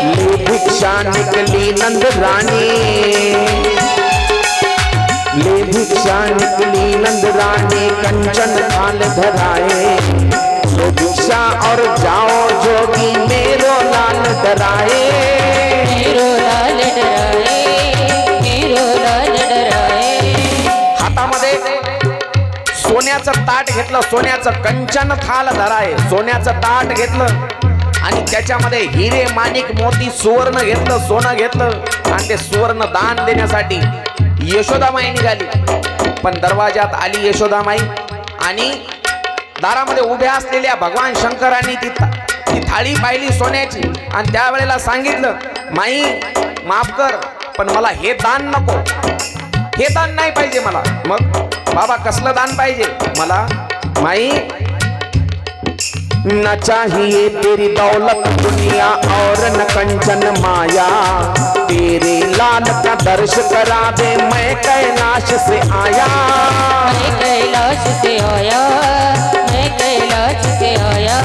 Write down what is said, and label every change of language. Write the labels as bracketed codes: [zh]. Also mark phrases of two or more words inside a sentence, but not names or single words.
[hi] ले भिक्षा निकली नंद रानी ले भिक्षा निकली नंद रानी कंचन थाल धराए लो भिक्षा और जाओ जोगी मेरो लाल डराए मेरो लाल डराए मेरो लाल डराए [mr] हातामध्ये सोन्याचं ताट घेतलं सोन्याचं [hi] कंचन थाल धराए [mr] सोन्याचं ताट घेतलं आणि त्याच्यामध्ये हिरे माणिक मोती सुवर्ण घेतलं सोनं घेतलं आणि ते सुवर्ण दान देण्यासाठी यशोदामाई निघाली पण दरवाजात आली यशोदामाई आणि दारामध्ये उभ्या असलेल्या भगवान शंकरांनी ती थाळी पाहिली सोन्याची आणि त्यावेळेला सांगितलं माई माफ कर पण मला हे दान नको हे दान नाही पाहिजे मला मग बाबा कसलं दान पाहिजे मला माई [hi] न चाहिए तेरी दौलत दुनिया और न कंचन माया तेरे लाल का दर्श करा दे मैं कैलाश से आया मैं कैलाश से आया मैं कैलाश से आया